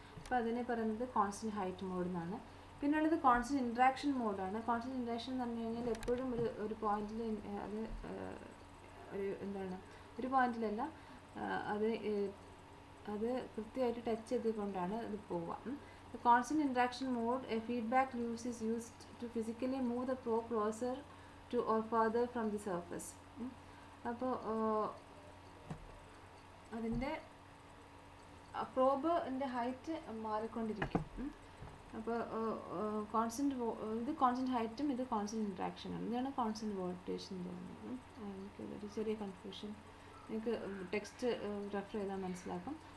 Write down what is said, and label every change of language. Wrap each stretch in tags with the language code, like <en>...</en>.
<ml>അപ്പോൾ അതിനെ പറയുന്നത് കോൺസ്റ്റൻറ്റ് ഹൈറ്റ് മോഡ് എന്നാണ്. പിന്നുള്ളത് കോൺസ്റ്റൻറ്റ് ഇൻട്രാക്ഷൻ മോഡാണ്. കോൺസ്റ്റൻറ്റ് ഇൻട്രാക്ഷൻ എന്ന് പറഞ്ഞു കഴിഞ്ഞാൽ എപ്പോഴും ഒരു പോയിന്റിൽ അത് ഒരു എന്താണ് ഒരു പോയിന്റിലല്ല, അത് കൃത്യമായിട്ട് ടച്ച് ചെയ്തുകൊണ്ടാണ് അത് പോവുക.</ml> <en>The constant interaction mode, a feedback loop is used to physically move the probe closer to or further from the surface.</en> <ml>അപ്പോൾ അതിൻ്റെ പ്രോബിൻ്റെ ഹൈറ്റ് മാറിക്കൊണ്ടിരിക്കും. അപ്പോൾ കോൺസ്റ്റൻറ്റ് ഹൈറ്റും ഇത് കോൺസ്റ്റൻറ്റ് ഇൻട്രാക്ഷനാണ്. ഇതാണ് കോൺസ്റ്റൻറ്റ് വോൾട്ടേജ് എന്ന് തോന്നുന്നത്. എനിക്കൊരു ചെറിയ കൺഫ്യൂഷൻ, നിങ്ങൾക്ക് ടെക്സ്റ്റ് റെഫർ ചെയ്താൽ മനസ്സിലാക്കും.</ml>